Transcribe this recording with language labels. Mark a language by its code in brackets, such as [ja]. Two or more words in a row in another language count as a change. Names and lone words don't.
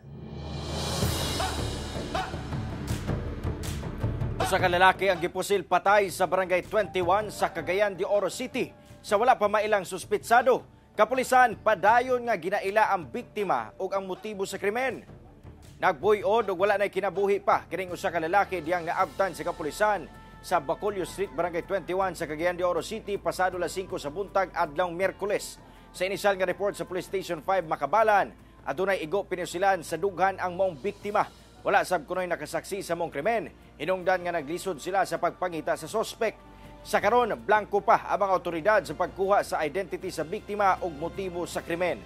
[ceb] Usa ka lalaki ang gipusil patay sa Barangay 21 sa Cagayan de Oro City sa wala pa mailang suspitsado. Kapulisan padayon nga ginaila ang biktima ug ang motibo sa krimen. Nagbuy-od ug wala nay kinabuhi pa kining usa ka lalaki diyang naabtan sa kapulisan sa Bacolio Street, Barangay 21 sa Cagayan de Oro City pasado las 5 sa buntag adlawng Miyerkules. Sa inisyal nga report sa Police Station 5 Makabalan, adunay igo pinusilan sa dughan ang maong biktima. Wala sab kunoy nakasaksi sa mong krimen. Hinungdan nga naglisod sila sa pagpangita sa sospek. Sa karon, blanco pa ang mga otoridad sa pagkuha sa identity sa biktima ug motibo sa krimen.